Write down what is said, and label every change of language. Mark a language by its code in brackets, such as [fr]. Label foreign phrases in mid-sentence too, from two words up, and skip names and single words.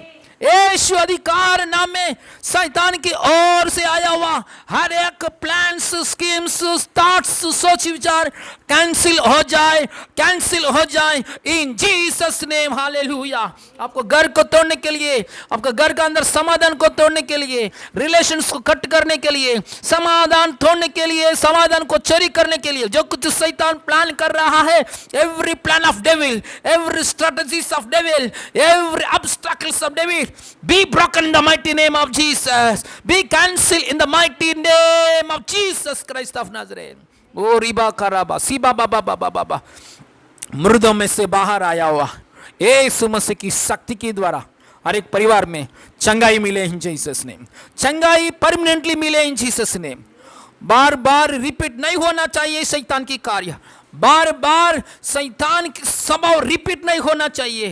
[hi] यीशु अधिकार नाम में शैतान की ओर से आया हुआ हर एक [en] plans, schemes, thoughts, [hi] सोच विचार कैंसिल हो जाए, कैंसिल हो जाए [en] in Jesus name. [hi] हालेलुया। आपको घर को तोड़ने के लिए, आपका घर का अंदर समाधान को तोड़ने के लिए, रिलेशंस को कट करने के लिए, समाधान तोड़ने के लिए, समाधान को चोरी करने के लिए जो कुछ शैतान प्लान कर रहा है, [en] every plan of devil, every strategies of devil, every obstacles of devil be broken in the mighty name of Jesus, be cancelled in the mighty name of Jesus Christ of Nazareth। ओ रिबा कराबा सीबा बाबा बाबा बाबा, [hi] मृदों में से बाहर आया हुआ यीशु मसीह की शक्ति के द्वारा हर एक परिवार में चंगाई मिले [en] in Jesus name, [hi] चंगाई परमानेंटली मिले [en] in Jesus name. [hi] बार बार रिपीट नहीं होना चाहिए शैतान की कार्य, बार बार शैतान की स्वभाव रिपीट नहीं होना चाहिए।